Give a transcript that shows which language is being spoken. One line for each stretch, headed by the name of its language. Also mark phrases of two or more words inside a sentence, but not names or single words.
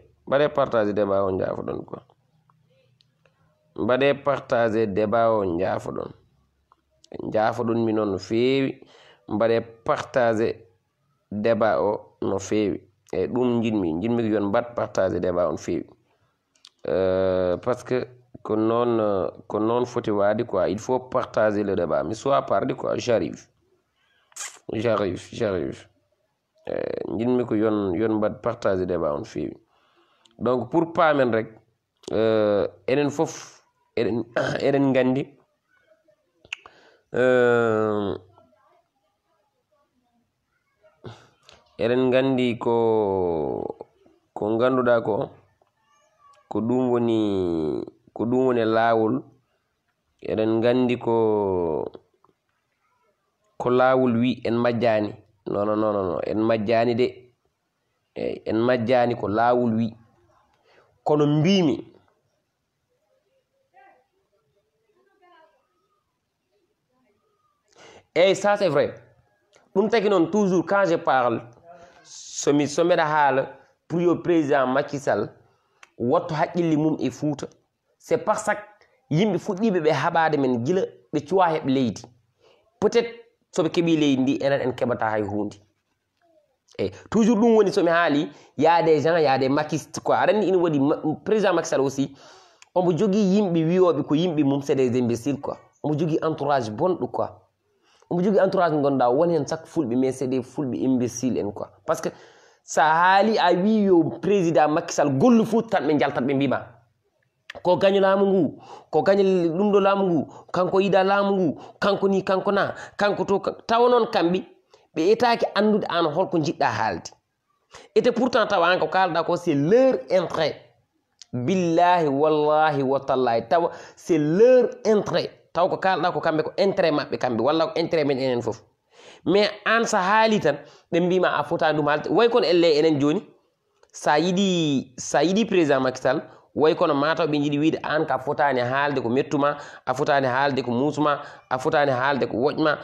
Fula: Mbaɗe
French: partager débat
Fula: o Ndiafoɗon quoi. Mbaɗe
French: partager débat
Fula: o Ndiafoɗon. Ndiafoɗon mi noon no feewi. Mbaɗe
French: partager débat
Fula: o no feewi. E ɗum jinmi ko yon mbaɗ
French: partager débat
Fula: on feewi.
French: Parce que
Fula: ko non foti wadi
French: quoi, il faut partager le débat. Mi soit pardi quoi, j'arrive.
Fula: Jinmi ko yon mbaɗ
French: partager débat
Fula: on feewi.
French: Donc pour
Fula: paamen rek enen fof eɗen gandi eɗen gandi ko ganduɗa ko ɗum woni laawol. Eɗen gandi ko laawol wi en majjani. Non en majjani de. En majjani ko laawol wi. Kono mbimi
French: et ça c'est vrai.
Fula: Ɗum tagi noon
French: toujours quand je parle
Fula: so mbeɗa haala pour yo président Macky Sall watto haqqille mum e Fouta,
French: c'est parce que
Fula: yimɓe fuɗɗiɓe ɓe haɓade men gila ɓe cuwa heɓ leydi. Peut-être soɓe keeɓi leydi ndi enen en keɓata hay hunde.
French: Et toujours
Fula: ɗum woni somi haali,
French: y a des gens, y a des makistes quoi.
Fula: Aɗa andi ina waɗi président Macky Sall aussi omo jogui yimɓe wiyoɓe ko yimɓe mum
French: c'est des imbéciles quoi.
Fula: Omo jogui entourage bonɗo quoi. Omo jogui entourage mo ganduɗa woni hen chaque fulɓe,
French: mais c'est des fulɓe imbéciles en quoi.
Fula: Parce que sa haali a wi yo président Macky Sall gollu Fouta tan ɓe jaltat ɓe mbima ko gaño laamu ngu, ko gaño ɗum ɗo laamu ngu, kanko yiɗa laamu ngu, kanko ni kanko na, kanko to tawa noon kamɓe ɓe etaki andude an holko jiɗɗa haalde.
French: Et pourtant
Fula: tawa an ko kalɗa ko
French: c'est leur intérêt.
Arabic: بالله والله وتالله tawa
French: c'est leur intérêt.
Fula: Taw ko kalɗa ko kamɓe ko intérêt maɓɓe kamɓe walla ko intérêt men enen fof. Mais an sa haali tan ɓe mbima a fotani ɗum haalde. Way kono elle enen joni sa yiɗi président Macky Sall way kono mataw ɓe jiiɗi wiide an ka fotani haalde ko mettuma, a fotani haalde ko musuma, a fotani haalde ko woƴma.